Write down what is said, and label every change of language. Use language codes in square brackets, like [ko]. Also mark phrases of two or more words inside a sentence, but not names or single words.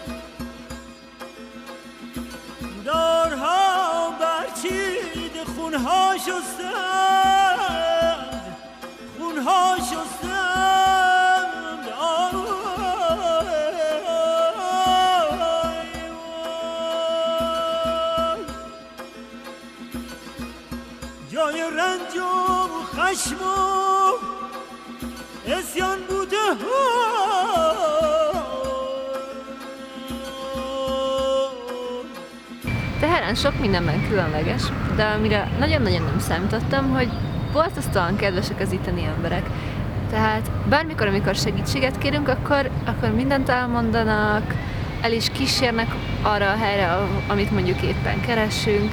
[fa] دورها برچیده خونها شستند خونها شستند جای رنج و خشم و اسیان بوده [hu] Teherán sok mindenben különleges, de amire nagyon-nagyon nem számítottam, hogy borzasztóan kedvesek az itteni emberek. Tehát bármikor, amikor segítséget kérünk, akkor mindent elmondanak, el is kísérnek arra a helyre, amit mondjuk éppen keresünk.